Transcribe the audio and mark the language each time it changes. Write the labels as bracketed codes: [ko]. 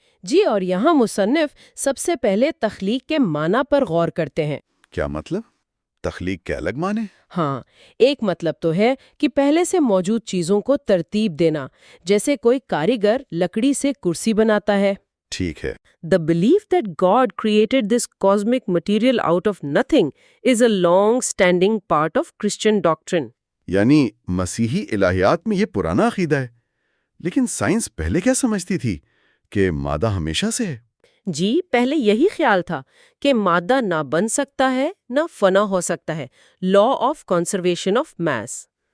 [ur] جی، اور یہاں مصنف سب سے پہلے تخلیق کے معنی پر غور کرتے ہیں۔ کیا مطلب؟ تخلیق کے الگ معنی؟ ہاں، ایک مطلب تو ہے کہ پہلے سے موجود چیزوں کو ترتیب دینا، جیسے کوئی کاریگر لکڑی سے کرسی بناتا ہے۔ ٹھیک ہے۔ [en] The belief that God created this cosmic material out of nothing is a long-standing part of Christian doctrine. [ur] یعنی مسیحی الہیات میں یہ پرانا عقیدہ ہے، لیکن سائنس پہلے کیا سمجھتی تھی کہ مادہ ہمیشہ سے ہے؟ جی، پہلے یہی خیال تھا کہ مادہ نہ بن سکتا ہے نہ فنا ہو سکتا ہے، law of conservation of mass.